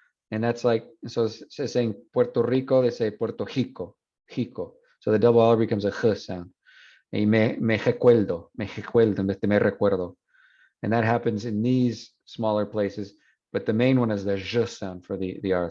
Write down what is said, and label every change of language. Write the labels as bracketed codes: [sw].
[en] And that's like, so it's saying Puerto Rico, they say Puerto Rico. So the double R becomes a h sound. [es] Y me recuerdo, en vez de me recuerdo. [en] And that happens in these smaller places, but the main one is the zh sound for the R.